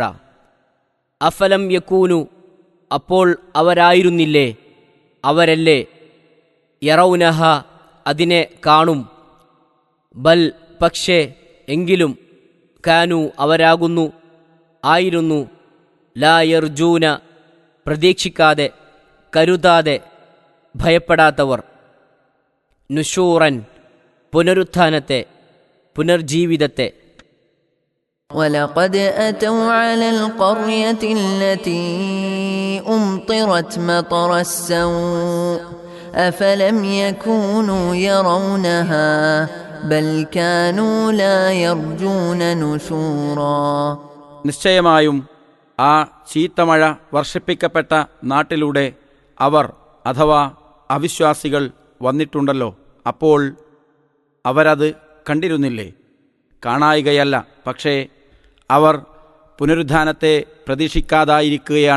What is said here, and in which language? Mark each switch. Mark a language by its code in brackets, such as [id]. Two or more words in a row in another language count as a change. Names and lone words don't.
[ar] أفلم يكونوا, [ml] അപ്പോൾ അവരായിരുന്നില്ലേ, അവരല്ലേ, യറൗനഹ, അതിനെ കാണും, ബൽ, പക്ഷേ, എങ്കിലും, കാനു, അവരാകുന്നു, ആയിരുന്നു, [ar] لا يرجون, [ml] പ്രതീക്ഷിക്കാതെ, കരുതാതെ, ഭയപ്പെടാത്തവർ, നുശൂറൻ, പുനരുത്ഥാനത്തെ, പുനർജീവിതത്തെ. [ar] وَلَقَدْ أَتَوْا عَلَى الْقَرْيَةِ الَّتِي أُمْطِرَتْ مَطَرَ السَّوْءِ أَفَلَمْ يَكُونُوا يَرَوْنَهَا بَلْ كَانُوا لَا يَرْجُونَ نُشُورًا. [ml] നിശ്ചയമായും ആ ചീത്തമഴ വർഷിപ്പിക്കപ്പെട്ട നാട്ടിലൂടെ അവർ അഥവാ അവിശ്വാസികൾ വന്നിട്ടുണ്ടല്ലോ, അപ്പോൾ അവരത് കണ്ടിരുന്നില്ലേ? കാണായികയല്ല, പക്ഷേ അവർ പുനരുത്ഥാനത്തെ പ്രതീക്ഷിക്കാതായിരിക്കുകയാണ്.